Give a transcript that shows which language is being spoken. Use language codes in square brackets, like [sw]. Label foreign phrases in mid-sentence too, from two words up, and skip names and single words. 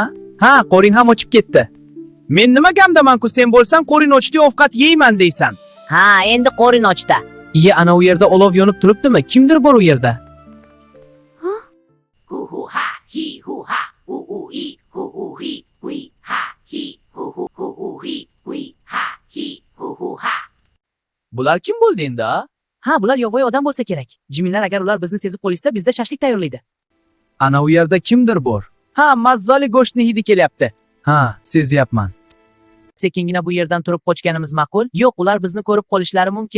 [uz] Ha, qo'ring ham ochib ketdi. Men nima gamdaman-ku, sen bo'lsang qo'ring ochdi, ovqat yeyman deysan. Ha, endi qo'rin ochdi. Iye, ana u yerda olov yonib turibdimi? Kimdir bor u yerda? Hu hu ha, hi hu ha, hu hu hi, hu hu hi, hui ha, hi hu hu hu hu hi, hui ha, hi hu hu ha. Bular kim bo'ldi endi, ha? Ha, bular yovvoyi odam bo'lsa kerak. Jiminlar agar ular bizni sezib qolishsa, bizda shashlik tayyorlaydi. Ana u yerda kimdir bor. Ha, mazzali go'shtni hidi kelyapti. Ha, sezyapman. Sekingina bu yerdan turib qochganimiz ma'qul? Yo'q, ular bizni ko'rib qolishlari mumkin.